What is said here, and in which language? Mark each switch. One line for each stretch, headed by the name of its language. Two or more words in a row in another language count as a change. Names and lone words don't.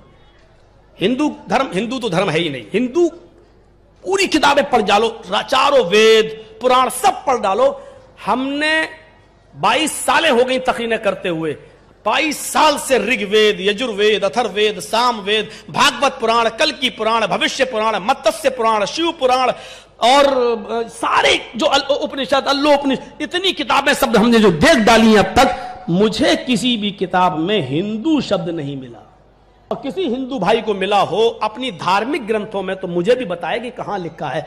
Urdu: ہندو تو دھرم ہے ہی نہیں. ہندو پوری کتابیں پڑھ ڈالو, چاروں وید پران سب پڑھ ڈالو. ہم نے 22 سالیں ہو گئی تقریریں کرتے ہوئے, 22 سال سے رگ وید, یجر وید, اتھر وید, سام وید, بھاگوت پران, کلکی پران, بھوشیہ پران, متسیہ پران, شیو پران اور سارے جو اپنشد, اللوپنشد, اتنی کتابیں سب ہم نے جو دیکھ ڈالی ہیں اب تک, مجھے کسی بھی کتاب میں ہندو شبد نہیں ملا. اور کسی ہندو بھائی کو ملا ہو اپنی دھارمک گرنتھوں میں تو مجھے بھی بتائے کہ کہاں لکھا ہے.